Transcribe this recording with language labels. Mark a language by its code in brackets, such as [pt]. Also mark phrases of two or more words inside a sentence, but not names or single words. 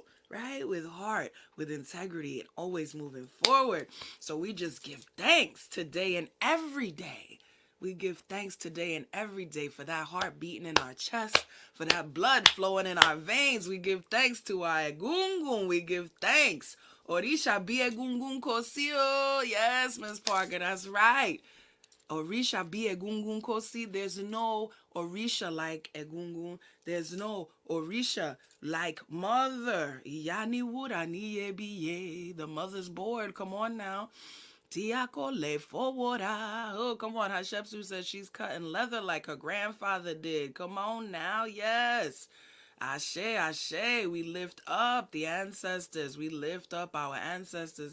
[en] Right? With heart, with integrity, and always moving forward. So we just give thanks today and every day. We give thanks today and every day for that heart beating in our chest, for that blood flowing in our veins. We give thanks to our Egungun. We give thanks. [yo] Orisa bi Egungun kosio. [en] Yes, Miss Parker, that's right. [yo] Orisa bi Egungun kosi. [en] There's no Orisa like Egungun. There's no Orisa like mother. [yo] Iyani wurani yebiye. [en] The mother's board. Come on now. [yo] Tiako le forwarda. [en] Oh, come on. Cashapp says she's cutting leather like her grandfather did. Come on now. Yes. [yo] Ashe, ashe. [en] We lift up the ancestors. We lift up our ancestors.